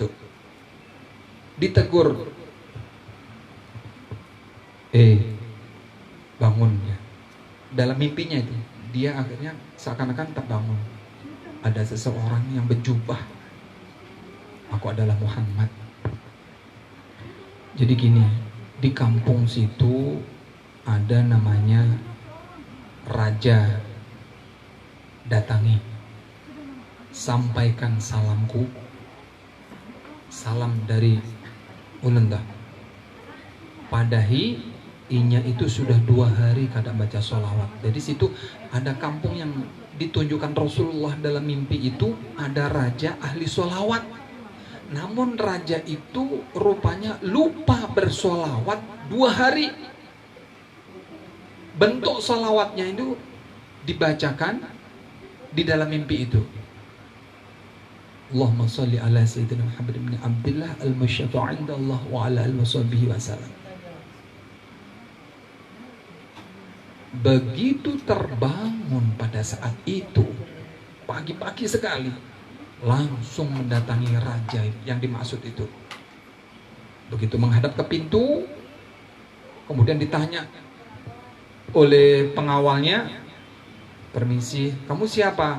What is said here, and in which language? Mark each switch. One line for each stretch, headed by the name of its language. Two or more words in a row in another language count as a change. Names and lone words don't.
Indonesian: Ditegur, bangun ya. Dalam mimpinya itu, dia akhirnya seakan-akan terbangun. Ada seseorang yang berjubah. Aku adalah Muhammad. Jadi gini, di kampung situ ada namanya raja
Banjar: datangi, sampaikan salamku, salam dari ulun dah. Padahi inya itu sudah 2 hari kada baca sholawat.
Indonesian: Jadi situ ada kampung yang ditunjukkan Rasulullah dalam mimpi itu, ada raja ahli sholawat. Namun raja itu rupanya lupa bersolawat 2 hari. Bentuk sholawatnya itu dibacakan di dalam mimpi itu.
Arabic: اللهم صل على سيدنا محمد بن عبد الله المشفع عند الله وعلى آله وصحبه وسلم.
Indonesian: Begitu terbangun pada saat itu, pagi-pagi sekali, langsung mendatangi raja yang dimaksud itu. Begitu menghadap ke pintu, kemudian ditanya oleh pengawalnya, "Permisi, kamu siapa?"